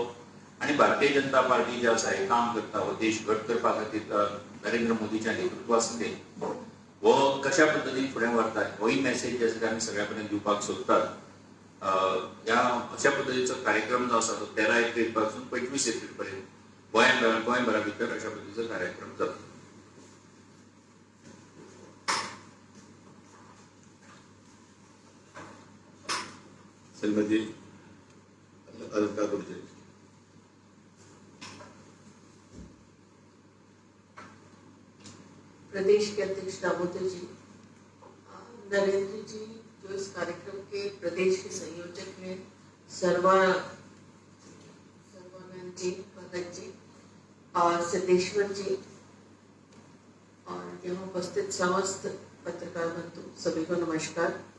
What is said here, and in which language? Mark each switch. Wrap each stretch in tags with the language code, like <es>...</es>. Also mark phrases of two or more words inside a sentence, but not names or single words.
<kok>आणि भारतीय जनता पार्टी जे आसा हे काम करता, हो देश घट करपा खातीर नरेंद्र मोदीच्या नेतृत्वा खातीर हो कशा पद्दतीन फुडें व्हरता होय मेसेज जे आसा ते आमी सगळ्या पर्यंत दिवपाक सोदतात. ह्या अशा पद्दतीचो कार्यक्रम जो आसा तो 13 एप्रिल पासून 25 एप्रिल पर्यंत गोंयभरा भितर अशा पद्दतीचो कार्यक्रम जातलो. श्रीमती अलका गुर्जर.</kok> <hi>प्रदेश के अध्यक्ष दामोदर जी, नरेंद्र जी जो इस कार्यक्रम के प्रदेश के संयोजक हैं, सर्वानंद जी, भगत जी और सिद्धेश्वर जी और यहाँ उपस्थित समस्त पत्रकार बंधु सभी को नमस्कार.</hi>